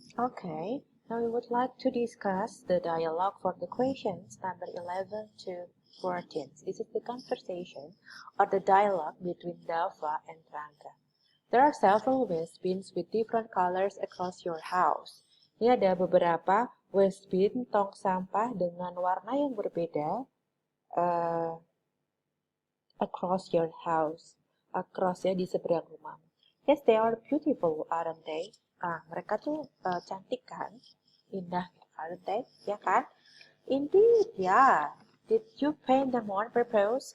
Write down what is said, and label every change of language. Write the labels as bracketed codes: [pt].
[en] Okay, now we would like to discuss the dialogue for the questions number 11 to 14. This is the conversation or the dialogue between Dava and Rangga. There are several waste bins with different colors across your house. [id] Ini ada beberapa waste bin tong sampah dengan warna yang berbeda [en] across your house. [id] Across ya, di seberang rumah. [en] Yes, they are beautiful, aren't they? [id] Mereka tuh cantik kan? Indah, [en] aren't they? [id] Ya kan? [en] Indeed, ya. Did you paint them on purpose?